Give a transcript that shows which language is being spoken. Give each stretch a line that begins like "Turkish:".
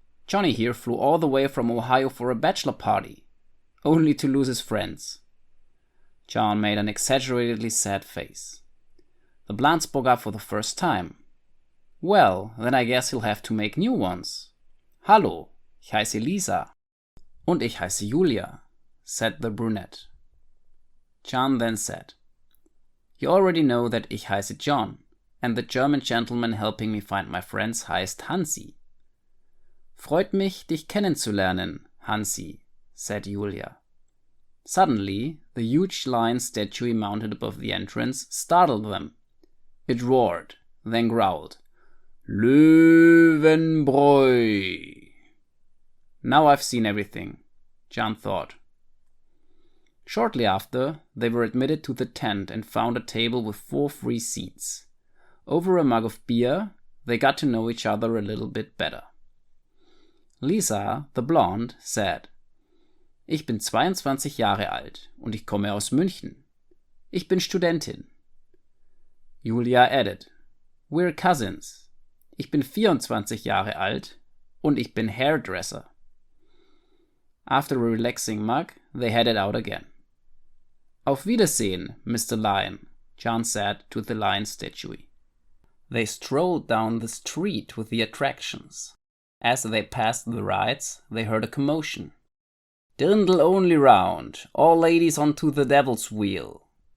English: Johnny here flew all the way from Ohio for a bachelor party, only to lose his friends." John made an exaggeratedly sad face. The blonde spoke up for the first time. "Well, then I guess he'll have to make new ones.
German: Hallo, Ich heiße Lisa. Und ich heiße Julia,
English: said the brunette.
German: John then said, You already know that ich heiße John, and the German gentleman helping me find my friends heißt Hansi. Freut mich, dich kennenzulernen, Hansi,
English: said Julia. Suddenly, the huge lion statue mounted above the entrance startled them. It roared, then growled, Löwenbräu. Now I've seen everything, John thought. Shortly after, they were admitted to the tent and found a table with 4 free seats. Over a mug of beer, they got to know each other a little bit better. Lisa, the blonde, said,
German: Ich bin 22 Jahre alt und ich komme aus München. Ich bin Studentin.
English: Julia added, We're cousins.
German: Ich bin 24 Jahre alt und ich bin
English: hairdresser. After a relaxing mug, they headed out again.
German: Auf Wiedersehen,
English: Mr. Lion, John said to the lion statue. They strolled down the street with the attractions. As they passed the rides, they heard a commotion. Dirndl only round, all ladies onto the devil's wheel.